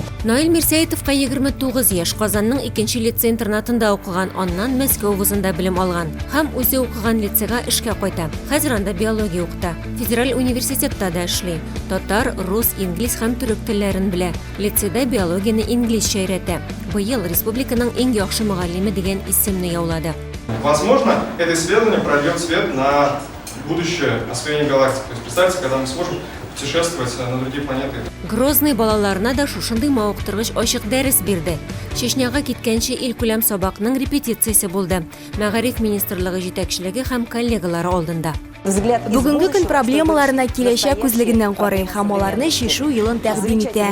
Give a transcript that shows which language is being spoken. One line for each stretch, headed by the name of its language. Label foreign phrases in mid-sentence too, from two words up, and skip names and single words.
Tatar: Наил Мирсәетовка 29 яшь, Казанның 2нче лицей-интернатында укыган, аннан Мәскәү вузында белем алган һәм үзе укыган лицейга эшкә кайта. Хәзер анда биология укыта. Федераль университетта да эшли. Татар, рус, инглиз һәм төрек телләрен белә. Лицейда биологияны инглизчә өйрәтә. Быел республиканың иң яхшы мөгаллиме дигән исемне яулады.
Russian: Возможно, это исследование прольет свет на будущее освоение галактики. То есть представьте, когда мы сможем путешествовать на другие планеты.
Tatar: Грозный балаларына да шушындый мавыктыргыч ачык дәрес бирде. Чечняга киткәнче илкүләм сабакның репетициясе булды. Мәгариф министрлыгы җитәкчелеге һәм коллегалары алдында. Бүгенге көн проблемаларына киләчәк күзлегеннән карый һәм аларны чишү юлын тәкъдим итә.